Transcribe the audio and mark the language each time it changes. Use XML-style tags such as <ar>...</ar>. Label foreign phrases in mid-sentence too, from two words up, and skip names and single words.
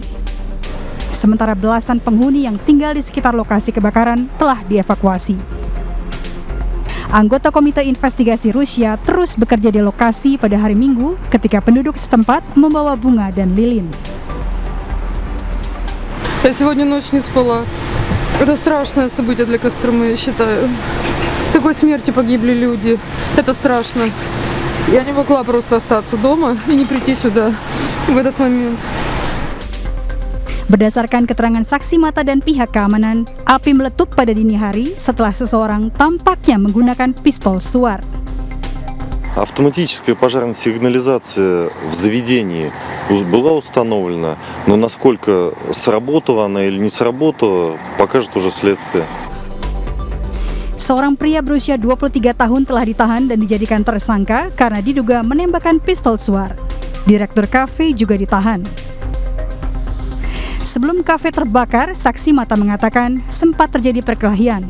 <id>Sementara belasan penghuni yang tinggal di sekitar lokasi kebakaran telah dievakuasi. Anggota Komite Investigasi Rusia terus bekerja di lokasi pada hari Minggu ketika penduduk setempat membawa bunga dan lilin.</id> <ru>Я сегодня ночь не спала. Это страшное событие для Костромы, я считаю. В такой смерти погибли люди. Это страшно. Я не могла просто остаться дома и не прийти сюда в этот момент.</ru> <id>Berdasarkan keterangan saksi mata dan pihak keamanan, api meletup pada dini hari setelah seseorang tampaknya menggunakan pistol suar.</id> <ru>Автоматическая пожарная сигнализация в заведении была установлена, но насколько сработала она или не сработала, покажет уже следствие.</ru> <id>Seorang pria berusia 23 tahun telah ditahan dan dijadikan tersangka karena diduga menembakkan pistol suar. Direktur kafe juga ditahan. Sebelum kafe terbakar, saksi mata mengatakan sempat terjadi perkelahian.</id>